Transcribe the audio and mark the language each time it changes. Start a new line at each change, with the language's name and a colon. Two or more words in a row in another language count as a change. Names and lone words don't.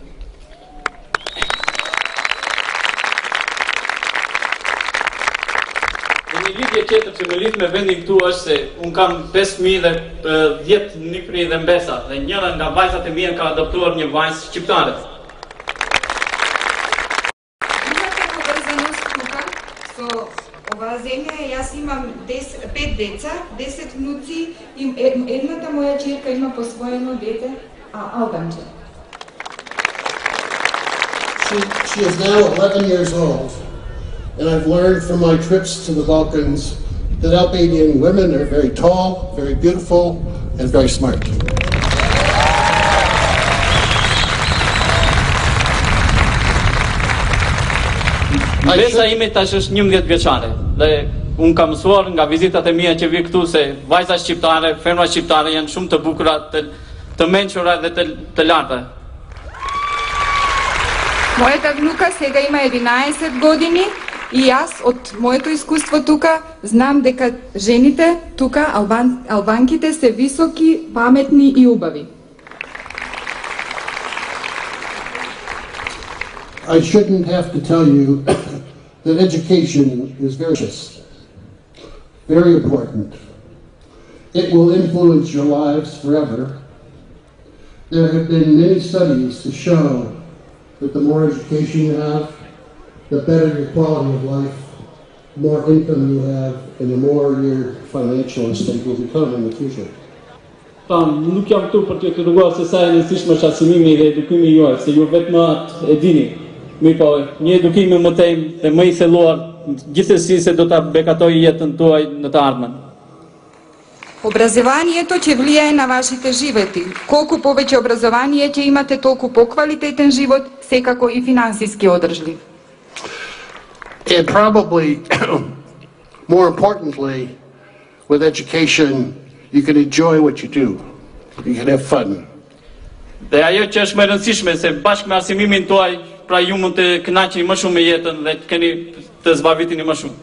Albanian: Një lidhje tjetër që më lidh me vendin këtu është se un kam 5 fëmijë dhe 10 nipëri dhe mbesa, dhe njëra nga vajzat e mia ka adoptuar një vajzë shqiptare.
Macedonian: Оваа земја, јас имам 5 деца, 10 внуци и едната моја ќерка има посвоено дете, албанче.
English: She is now 11 years old, and I've learned from my trips to the Balkans that Albanian women are very tall, very beautiful, and very smart.
Albanian: Mbesa ime tash është 11 vjeçare dhe un kam mësuar nga vizitat e mia që vi këtu se vajza shqiptare, femra shqiptare janë shumë të bukura, të mençura dhe të larta.
Macedonian: Мојата внука сега има 11 години и јас од моето искуство тука знам дека жените тука, албанките се високи, паметни и убави.
English: I shouldn't have to tell you that education is very important. It will influence your lives forever. There have been many studies to show that the more education you have, the better your quality of life, the more income you have, and the more your financial estate will become in the future.
Albanian: Nuk jam këtu për të treguar se sa e rëndësishme është arsimimi dhe edukimi juaj, se ju vetëm atë e dini. Mirë po, një edukim më tej dhe më I thelluar, gjithsesi se do ta bekatoj jetën tuaj në të ardhmen.
Macedonian: Образованието ќе влијае на вашите животи. Колку повеќе образование ќе имате, толку поквалитетен живот, секако и финансиски одржлив.
English: And probably, more importantly, with education, you can enjoy what you do. You can have fun.
Albanian: Dhe ajo që është më e rëndësishme se bashkë me arsimimin tuaj, pra ju mund të kënaqeni më shumë me jetën dhe të keni të zbaviteni më shumë.